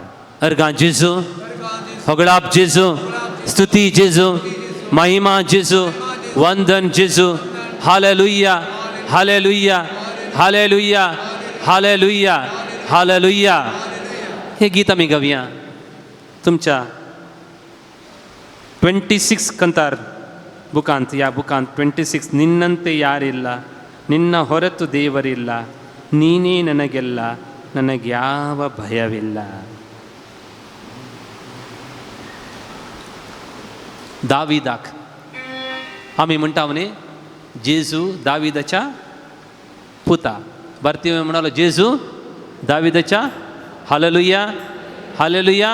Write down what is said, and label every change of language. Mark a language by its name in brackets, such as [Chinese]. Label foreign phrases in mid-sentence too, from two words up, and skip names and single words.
[Konkani] अर्गां जेजू, होगळाप जेजू, स्तुती जेजू, महिमा जेजू, वंदन जेजू. हालेलुया, हालेलुया, हालेलुया, हालेलुया, हालेलुया. हे गीत आमी गावया तुमच्या 26 ಕಂತಾರ್ ಬುಕಾಂತ್. ಯಾ ಬುಕಾಂತ್ [Kannada] 26 ನಿನ್ನಂತೆ ಯಾರಿಲ್ಲ, ನಿನ್ನ ಹೊರತು ದೇವರಿಲ್ಲ, ನೀನೇ ನನಗೆಲ್ಲ, ನನಗ್ಯಾವ ಭಯವಿಲ್ಲ. [Konkani] दाविदाक आमी म्हणटा म्हणे जेजू दाविदाच्या पुता. भारतीय म्हणालो जेजू दाविदाच्या. हालेलुया, हालेलुया.